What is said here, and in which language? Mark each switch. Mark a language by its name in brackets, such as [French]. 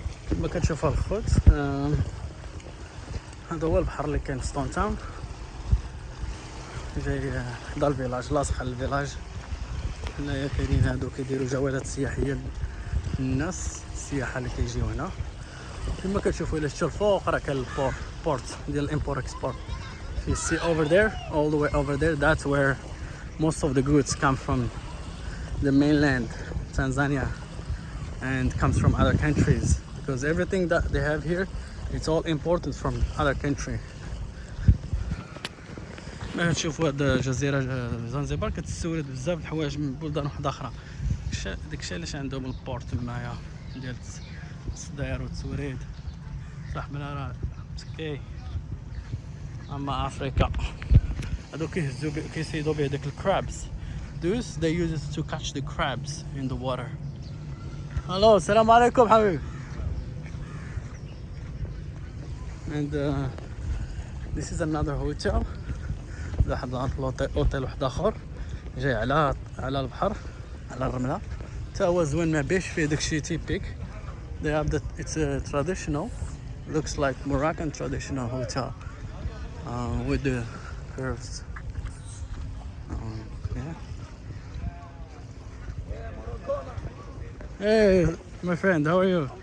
[Arabic] كما كتشوفوا الخوت هذا هو البحر اللي كاين في ستون تاون جاي حدا الفيلاج لاصق على الفيلاج. هنايا كاينين هادو كيديروا جولات سياحيه للناس السياحه اللي كيجيو هنا. كما كتشوفوا الى شتو الفوق راه كاين البورت ديال الامبور اكسبورت. [English] You see over there, all the way over there, that's where most of the goods come from the mainland Tanzania and comes from other countries. Because everything that they have here, it's all imported from other country. [Arabic] ما تشوفوا هاد الجزيرة زنزبار كتستورد بزاف د الحوايج من بلدان وحدة أخرى. داكشي علاش عندهم البورت تمايا ديال التصدير والتوريد. صح بلا راه مسكي. أما أفريقيا هادو كيصيدوا به داك الكرابس. [English] Those they use it to catch the crabs in the water. Hello, [Arabic] السلام عليكم حبيبي. [English] And this is another hotel. [Arabic] واحد اوتيل واحد اخر جاي على البحر على الرمله حتى هو زوين ما بيش فيه داكشي تيبيك. [English] They have that it's a traditional, looks like Moroccan traditional hotel with the curves. Yeah. Hey, my friend, how are you?